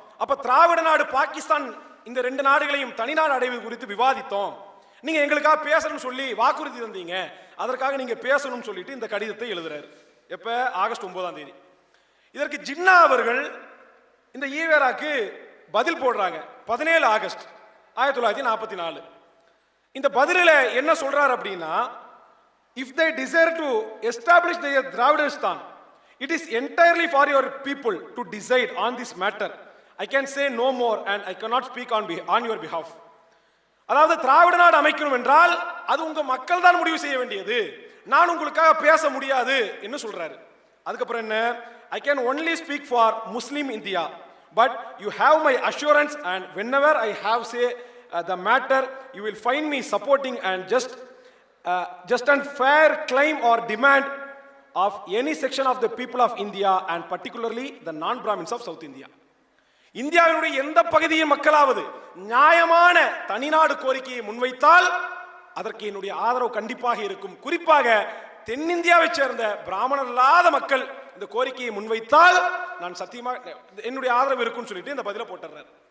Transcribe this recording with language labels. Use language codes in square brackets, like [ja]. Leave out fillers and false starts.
[ta] அப்ப திராவிட நாடு பாகிஸ்தான் இந்த 2 நாடுகளையும் தனிநாடு அடைவது குறித்து விவாதித்தோம். நீங்க எங்களுக்காக பேசணும்னு சொல்லி வாக்குறுதி தந்தீங்க, அதற்காக நீங்க பேசணும்னு சொல்லிட்டு இந்த கடிதத்தை எழுதுறாரு. எப்ப? ஆகஸ்ட் 9. இதற்கு ஜின்னா அவர்கள் இந்த ஈவேராக்கு பதில் போடுறாங்க 17 ஆகஸ்ட் 1944. இந்த பதிலில் என்ன சொல்றார் அப்படின்னா, [en] If they desire to establish their Dravidistan, it is entirely for your people to decide on this matter. I can say no more and I cannot speak on your behalf. [ta] அதாவது திராவிட நாடு அமைக்கணும் என்றால் அது உங்க மக்கள் தான் முடிவு செய்ய வேண்டியது, நான் உங்களுக்காக பேச முடியாது என்று சொல்றாரு. அதுக்கப்புறம் என்ன? [en] I can only speak for Muslim India, but you have my assurance and whenever I have say the matter, you will find me supporting and just and fair claim or demand of any section of the people of India and particularly the non-Brahmins of South India. [ta] இந்தியாவினுடைய எந்த பகுதியின் மக்களாவது நியாயமான தனிநாடு கோரிக்கையை முன்வைத்தால் அதற்கு என்னுடைய ஆதரவு கண்டிப்பாக இருக்கும். குறிப்பாக தென்னிந்தியாவை சேர்ந்த பிராமணர் இல்லாத மக்கள் இந்த கோரிக்கையை முன்வைத்தால் நான் சத்தியமாக என்னுடைய ஆதரவு இருக்கும்னு சொல்லிட்டு இந்த பதிலை போட்டுறாரு.